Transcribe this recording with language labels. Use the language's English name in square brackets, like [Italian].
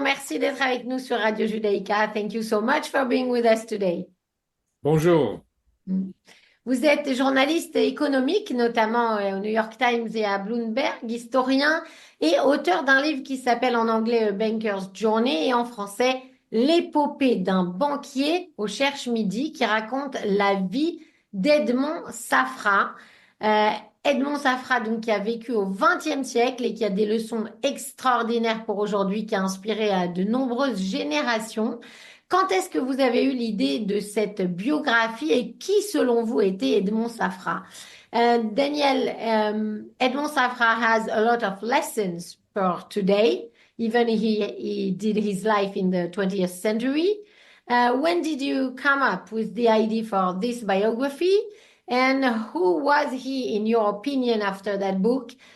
[French] Merci d'être avec nous sur Radio Judaïka. [English] Thank you so much for being with us today. [French] Bonjour. Mm. Vous êtes journaliste économique, notamment au New York Times et à Bloomberg, historien et auteur d'un livre qui s'appelle en anglais A Banker's Journey et en français L'épopée d'un banquier au Cherche Midi qui raconte la vie d'Edmond Safra. Euh, Edmond Safra, donc, qui a vécu au XXe siècle et qui a des leçons extraordinaires pour aujourd'hui, qui a inspiré à de nombreuses générations. Quand est-ce que vous avez eu l'idée de cette biographie et qui, selon vous, était Edmond Safra? [English] Daniel, Edmond Safra has a lot of lessons for today, even he did his life in the 20th century. When did you come up with the idea for this biography? And who was he, in your opinion, after that book?